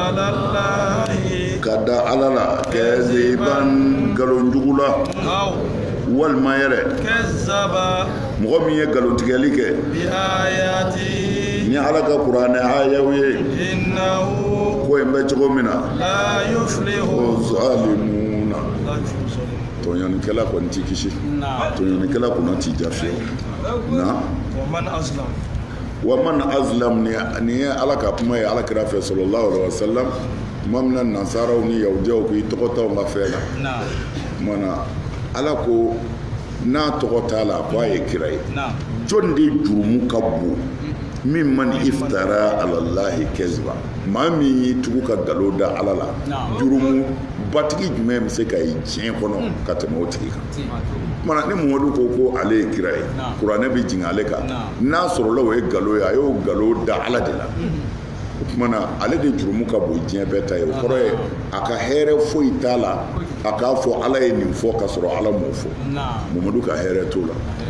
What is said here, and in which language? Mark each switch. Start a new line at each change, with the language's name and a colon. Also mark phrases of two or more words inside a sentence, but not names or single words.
Bambara: ka da ala la kɛziban nkalonjugu la walima yɛrɛ mɔgɔ min ye nkalontigɛli kɛ ni ala ka kuranɛ ayaw ye ko in bɛ cogo min na zalimuna tɔɲɔnikɛla kɔni ti kisi tɔɲɔnikɛla kɔni ti jafiye na
Arabic: ومن أظلم
Bambara: ni ye ala ka kuma ye ala kira fɛ
Arabic: صلى الله عليه وسلم
Bambara: tuma min na nasaraw ni yahudiyaw k'i tɔgɔ t'aw ka fɛn na mana ala ko n'a tɔgɔ t'a la ko a ye kira ye jɔn de jurumu ka bon min
Arabic: من افترى على الله كذبا
Bambara: maa min y'i tugu ka nkalon da ala la jurumu batigi jumɛn bɛ se ka ye diɲɛ kɔnɔ ka tɛmɛ o tigi kan mana ni Muhamadu ko ale ye kira ye kuranɛ bɛ jigin ale kan n'a sɔrɔla o ye nkalon ye a y'o nkalon da ala de la o kumana ale de jurumu ka bon diɲɛ bɛɛ ta ye o kɔrɔ ye a ka hɛrɛ foyi t'a la a k'a fɔ ala ye nin fɔ ka sɔrɔ ala m'o fɔ Muhamadu ka hɛrɛ t'o la